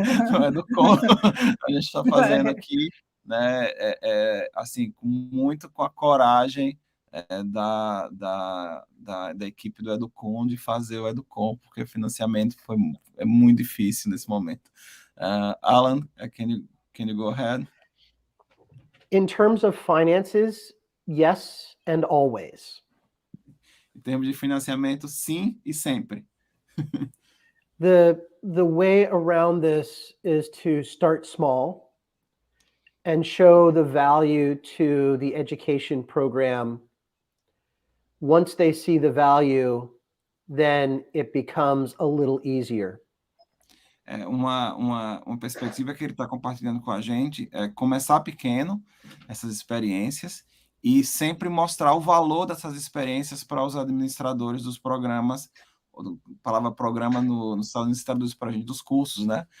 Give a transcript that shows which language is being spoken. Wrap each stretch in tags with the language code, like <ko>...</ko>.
<pt>No Educon, a gente está fazendo aqui, né, assim, muito com a coragem da equipe do Educon de fazer o Educon, porque o financiamento é muito difícil nesse momento.</pt> <en>Alan, can you go ahead? In terms of finances, yes, and always.</en> <pt>Em termos de financiamento, sim e sempre.</pt> <en>The way around this is to start small and show the value to the education program. Once they see the value, then it becomes a little easier.</en> <pt>Uma perspectiva que ele está compartilhando com a gente é começar pequeno, essas experiências, e sempre mostrar o valor dessas experiências para os administradores dos programas, a palavra programa nos Estados Unidos traduz para a gente dos cursos, né?</pt>